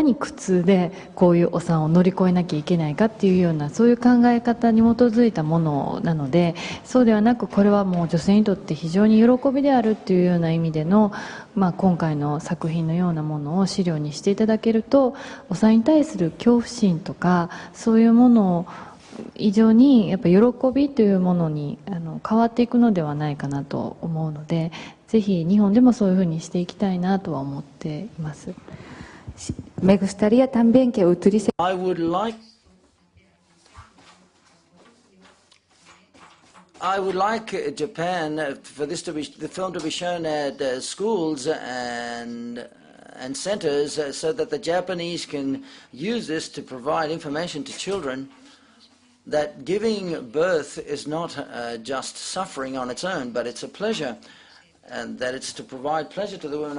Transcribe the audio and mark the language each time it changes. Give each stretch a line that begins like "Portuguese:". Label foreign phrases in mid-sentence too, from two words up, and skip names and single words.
Japanese: に苦痛でこういうお産を乗り越えなきゃいけないかっていうような、そういう考え方に基づいたものなので、そうではなくこれはもう女性にとって非常に喜びであるっていうような意味での、今回の作品のようなものを資料にしていただけると、お産に対する恐怖心とかそういうものを以上にやっぱ喜びというものに変わっていくのではないかなと思うので、ぜひ日本でもそういうふうにしていきたいなとは思っています。
Spanish: Me gustaría también que utilice.
English: I would like Japan for the film to be shown at schools and centers so that the Japanese can use this to provide information to children that giving birth is not just suffering on its own, but it's a pleasure, and that it's to provide pleasure to the women.